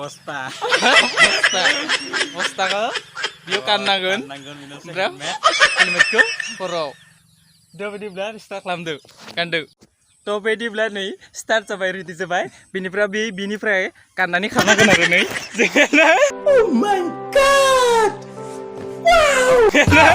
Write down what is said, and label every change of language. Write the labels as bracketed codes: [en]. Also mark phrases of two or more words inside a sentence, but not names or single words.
[brx] बस्ताखौ बेयाव गाननांगोन ओमफ्राय हेलमेटखौ खर'आव दा बिदिब्ला स्टार्ट खालामदो गानदो थ' बिदिब्ला नै स्टार्ट जाबाय रेडि जाबाय बिनिफ्राय गाननानै खारनांगोन आरो नै जोङो [en] Oh my god! Wow!